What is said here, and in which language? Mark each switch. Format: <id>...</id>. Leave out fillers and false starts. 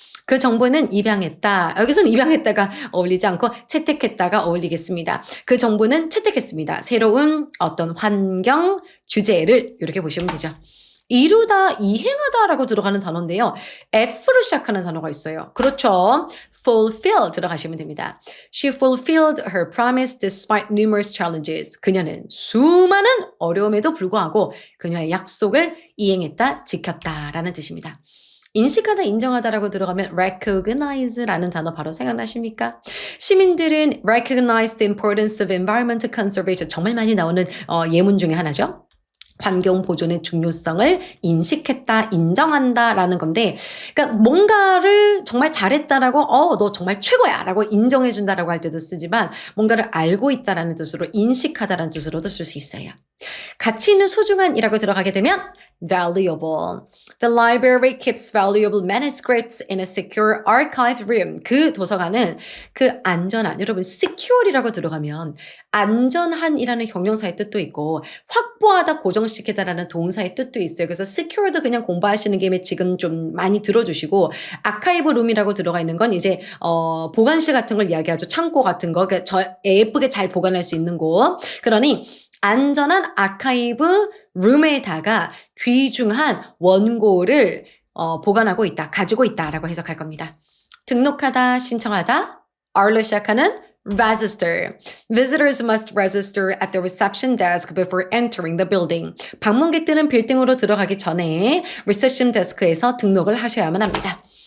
<ko>그 정보는 입양했다. 여기서는 입양했다가 어울리지 않고 채택했다가 어울리겠습니다. 그 정보는 채택했습니다. 새로운 어떤 환경, 규제를 이렇게 보시면 되죠. 이루다, 이행하다라고 들어가는 단어인데요. F로 시작하는 단어가 있어요. 그렇죠. fulfill 들어가시면 됩니다.</ko> <en>She fulfilled her promise despite numerous challenges.</en> <ko>그녀는 수많은 어려움에도 불구하고 그녀의 약속을 이행했다, 지켰다라는 뜻입니다. 인식하다, 인정하다라고 들어가면 recognize라는 단어 바로 생각나십니까? 시민들은</ko> <en>recognize the importance of environmental conservation</en> <ko>정말 많이 나오는 예문 중에 하나죠. 환경 보존의 중요성을 인식했다, 인정한다라는 건데, 그러니까 뭔가를 정말 잘했다라고, 너 정말 최고야라고 인정해준다라고 할 때도 쓰지만, 뭔가를 알고 있다라는 뜻으로 인식하다라는 뜻으로도 쓸 수 있어요. 가치 있는 소중한이라고 들어가게 되면 valuable.</ko> <en>The library keeps valuable manuscripts in a secure archive room.</en> <ko>그 도서관은 그 안전한, 여러분 secure이라고 들어가면 안전한이라는 형용사의 뜻도 있고 확보하다, 고정시키다라는 동사의 뜻도 있어요. 그래서 secure도 그냥 공부하시는 김에 지금 좀 많이 들어주시고 아카이브 룸이라고 들어가 있는 건 이제 보관실 같은 걸 이야기하죠. 창고 같은 거. 그러니까 예쁘게 잘 보관할 수 있는 곳. 그러니 안전한 아카이브 룸에다가 귀중한 원고를 보관하고 있다, 가지고 있다라고 해석할 겁니다. 등록하다, 신청하다, R로 시작하는 register.</ko> <en>Visitors must register at the reception desk before entering the building.</en> <ko>방문객들은 빌딩으로 들어가기 전에 reception desk에서 등록을 하셔야만 합니다.</ko>